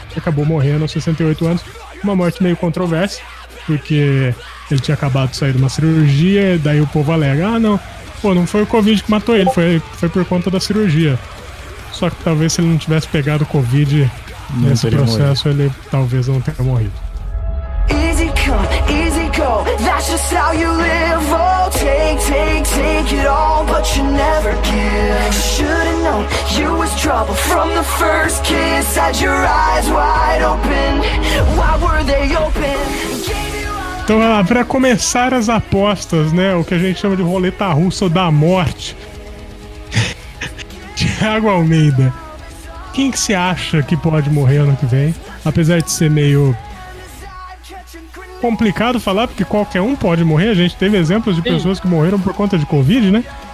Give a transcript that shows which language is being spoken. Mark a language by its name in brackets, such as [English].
[Portuguese] Acabou morrendo aos 68 anos. Uma morte meio controversa, porque ele tinha acabado de sair de uma cirurgia. Daí o povo alega: ah, não, pô, não foi o Covid que matou ele, foi por conta da cirurgia. Só que talvez se ele não tivesse pegado o Covid nesse processo, ele talvez não tenha morrido. [English] Easy come, easy go, that's just how you live. Oh, take, take, take it all, but you never give. Should've known you was trouble from the first kiss. Had your eyes wide open, why were they open? [Portuguese] Então, para começar as apostas, né, o que a gente chama de roleta russa da morte, Thiago Almeida, quem que você acha que pode morrer ano que vem? Apesar de ser meio complicado falar, porque qualquer um pode morrer. A gente teve exemplos de pessoas que morreram por conta de Covid, né?